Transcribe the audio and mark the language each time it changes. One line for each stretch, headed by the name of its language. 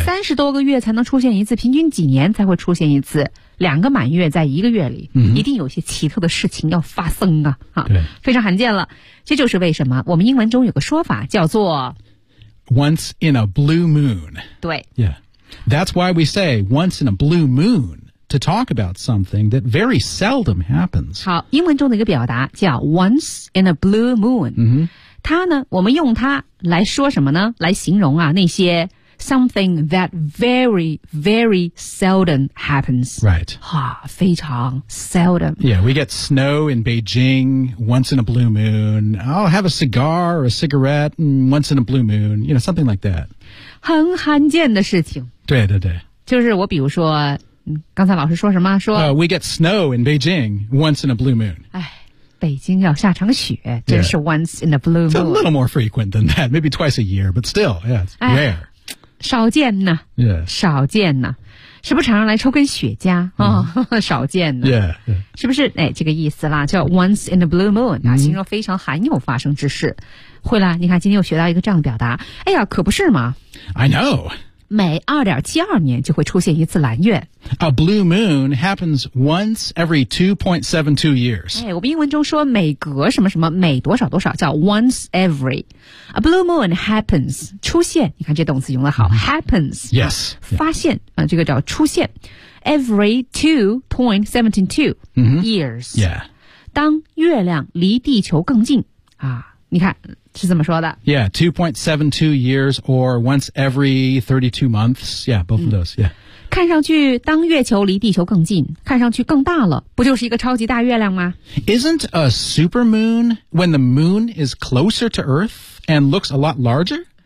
Chinese: 三十多个月才能出现一次平均几年才会出现一次两个满月在一个月里、一定有些奇特的事情要发生啊。对。非常罕见了。这就是为什么我们英文中有个说法叫做
English: Once in a blue moon.
Chinese: 对。 Yeah.
English: That's why we say once in a blue moon. To talk about something that very seldom happens.
Chinese: 好，英文中的一个表达叫
English: once in a blue moon.、
Chinese: 它呢，我们用它来说什么呢？来形容啊，那些
English: something that very, very seldom happens. Right.
Chinese: 哈，非常 seldom.
English: Yeah, we get snow in Beijing once in a blue moon. I'll have a cigar or a cigarette once in a blue moon. You know, something like that.
Chinese: 很罕见的事情。对对对。就是我比如说刚才老师说什么说、
English: We get snow in Beijing once in a blue moon.
Chinese: 哎，北京要下场雪，真是
English: once in a blue moon. It's a little more frequent than that, maybe twice a year, but still, yeah, it's rare.
Chinese: 少见呢、 yeah. 少见呢，是不是常常来抽根雪茄、少见呢 yeah, yeah. 是不是、哎、这个意思啦，叫
English: once in a blue moon、
Chinese: 形容非常罕有发生之事。会啦，你看今天又学到一个这样的表达，哎呀，可不是吗
English: I know.
Chinese: 每 2.72 年就会出现一次蓝月。
English: A blue moon happens once every 2.72 years.
Chinese: 哎，我们英文中说每隔什么什么，每多少多少叫
English: once every. A blue moon happens,
Chinese: 出现，你看这动词用得好 ,happens. Yes.、发现、这个叫出现。
English: Every 2.72 years.、 Yeah.
Chinese: 当月亮离地球更近。啊，你看。是怎么说的
English: Yeah, 2.72 years or once every 32 months. Yeah, both of those, yeah.
Chinese: 看上去当月球离地球更近看上去更大了不就是一个超级大月亮吗
English: Isn't a supermoon when the moon is closer to Earth and looks a lot larger?